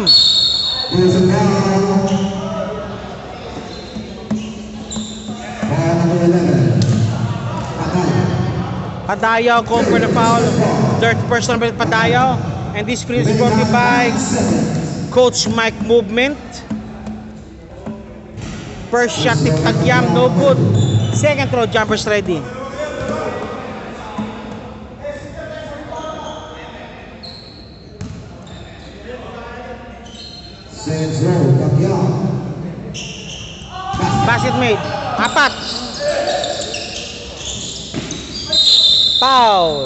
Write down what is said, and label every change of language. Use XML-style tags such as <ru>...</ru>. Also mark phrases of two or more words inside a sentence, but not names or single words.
<en>Here's a ball. Ball number 11. Patay. Padayaw called for the foul. Third person by Padayaw. And this screen is brought to you by Coach Mike Movement. First shot ni Tagyam, no good. Second throw, jumpers ready. Second throw, Tagyam. Basket made. Apat. Foul.</en>